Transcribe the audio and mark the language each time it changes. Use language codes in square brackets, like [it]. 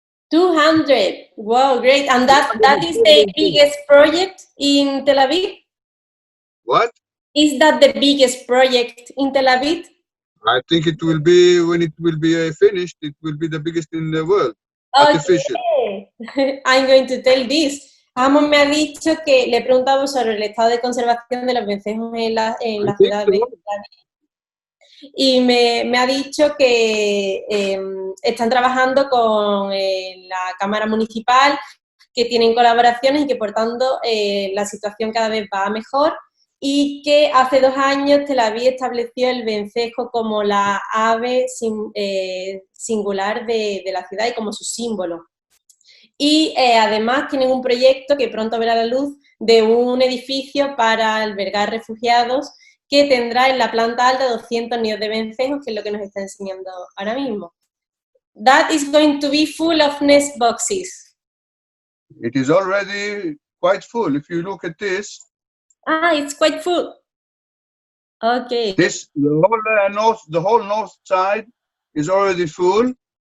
[en] 200. Wow, great! And that is the biggest project in Tel Aviv. What? Is that the biggest project in Tel Aviv? I think it will be, when it will be finished, it will be the biggest in the world. Artificial. Okay. I'm going to tell this. [es] Ammonn me ha dicho que le he preguntado sobre el estado de conservación de los vencejos en la ciudad de Tel Aviv. Y me ha dicho que están trabajando con la Cámara Municipal, que tienen colaboraciones y que por tanto la situación cada vez va mejor, y que hace 2 años Tel Aviv estableció el vencejo como la ave singular de la ciudad y como su símbolo. Y además tienen un proyecto que pronto verá la luz de un edificio para albergar refugiados que tendrá en la planta alta 200 nidos de vencejos, que es lo que nos está enseñando ahora mismo. [en] That is going to be full of nest boxes. It is already quite full. If you look at this. It's quite full. Okay. The whole north side is already full.